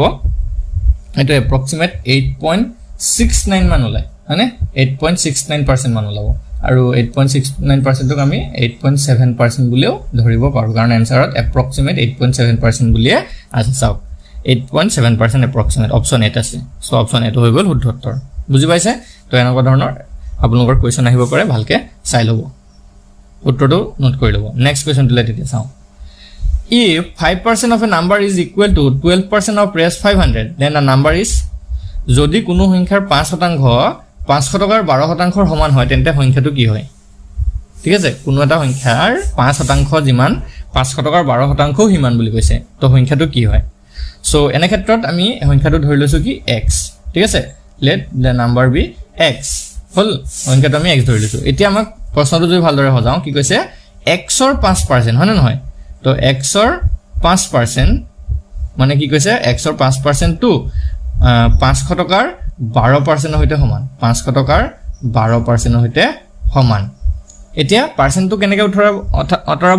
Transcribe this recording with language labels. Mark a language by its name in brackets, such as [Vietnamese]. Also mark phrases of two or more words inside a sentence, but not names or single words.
[Assamese] এটো এপ্ৰক্সিমেট 8.69 মান ওলাই মানে 8.69% মান ওলাব আৰু 8.69% ক আমি 8.7% বুলিও ধৰিব পাৰো কাৰণ এনসাৰত এপ্ৰক্সিমেট 8.7% বুলিয়ে আছে চাওক 8.7% [English] approximate option [Assamese] 8 আছে সো অপচন 8 হৈ গল শুদ্ধ উত্তৰ বুজি পাইছে তো এনেকুৱা ধৰণৰ আপোনালোকৰ কোৱেশ্চন আহিব পাৰে ভালকে চাই লব উত্তৰটো নোট কৰি লব [English] next questionটো [Assamese] লেটে চাও [English] if 5% of a number is [Assamese] equal to 12% of res 500 then a number is যদি কোনো সংখ্যাৰ 5% 500 টকাৰ 12% সমান হয় তেন্তে সংখ্যাটো কি হয় ঠিক আছে কোনো এটা সংখ্যাৰ 5% যিমান 500 টকাৰ 12% হিমান বুলি কৈছে তো সংখ্যাটো কি হয় সো এনে ক্ষেত্ৰত আমি সংখ্যাটো ধৰি লৈছো কি x ঠিক আছে [English] let the number be x [Assamese] হল সংখ্যাটো আমি x ধৰি লৈছো এতিয়া আমাক প্ৰশ্নটো যদি ভালদৰে হজাও কি কৈছে x ৰ 5% হয় না নহয় তো x ৰ 5% মানে কি কৈছে x ৰ 5% টু 500 টকাৰ 12% হৈতে সমান 500 টকাৰ 12% হৈতে সমান এতিয়া পাৰ্চেন্টটো কেনেকৈ অতৰাব